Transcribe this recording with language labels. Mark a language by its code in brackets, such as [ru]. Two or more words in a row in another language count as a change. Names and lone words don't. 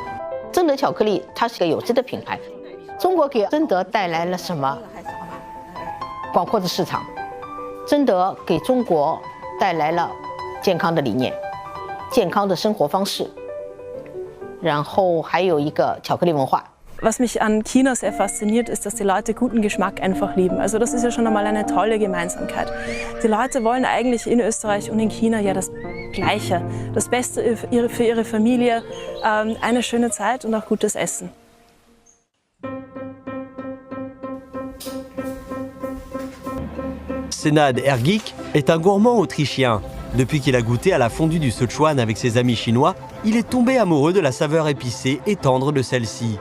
[zh] 真德巧克力它是个有机的品牌，中国给真德带来了什么？广阔的市场。真德给中国带来了健康的理念、健康的生活方式，然后还有一个巧克力文化。 [de] Was mich an China sehr fasziniert, ist, dass die Leute guten Geschmack einfach lieben. Also das ist ja schon einmal eine tolle Gemeinsamkeit. Die Leute wollen eigentlich in Österreich und in China ja das Gleiche. Das Beste für ihre Familie, eine schöne Zeit und auch gutes Essen. [fr] Senad Ergik est un gourmand autrichien. Depuis qu'il a goûté à la fondue du Sichuan avec ses amis chinois, il est tombé amoureux de la saveur épicée et tendre de celle-ci.